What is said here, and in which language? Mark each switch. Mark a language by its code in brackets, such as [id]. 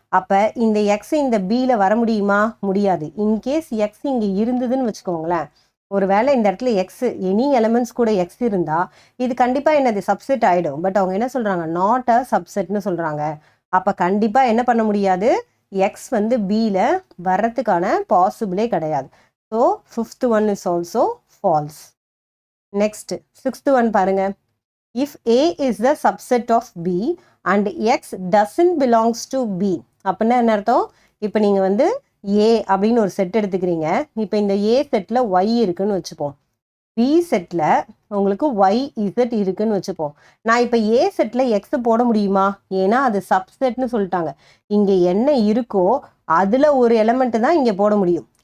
[ta] அப்ப இந்த எக்ஸ் இந்த பில வர முடியுமா? முடியாது. இன்கேஸ் எக்ஸ் இங்க இருந்ததுன்னு வச்சுக்கோங்களேன், ஒருவேளை இந்த இடத்துல எக்ஸ் எனி எலமெண்ட்ஸ் கூட எக்ஸ் இருந்தா இது கண்டிப்பா என்னது சப்செட் ஆயிடும். பட் அவங்க என்ன சொல்றாங்க? நாட் அ சப்செட்னு சொல்றாங்க. அப்ப கண்டிப்பா என்ன பண்ண முடியாது? எக்ஸ் வந்து பில வர்றதுக்கான பாசிபிளே கிடையாது. [en] So 5th one is also false. Next 6th one [ta] பாருங்க. [en] If A is the subset of B and X doesn't belongs to B. [ta] அப்படின்னா என்ன அர்த்தம்? இப்போ நீங்கள் வந்து A அப்படின்னு ஒரு செட் எடுத்துக்கிறீங்க. இப்போ இந்த A செட்டில் Y இருக்குன்னு வச்சுப்போம். B செட்டில் உங்களுக்கு Y Z இருக்குன்னு வச்சுப்போம். நான் இப்போ A செட்டில் X போட முடியுமா? ஏன்னா அது சப்செட்னு சொல்லிட்டாங்க. இங்கே என்ன இருக்கோ அதில் ஒரு எலமெண்ட் தான் இங்கே போட முடியும்.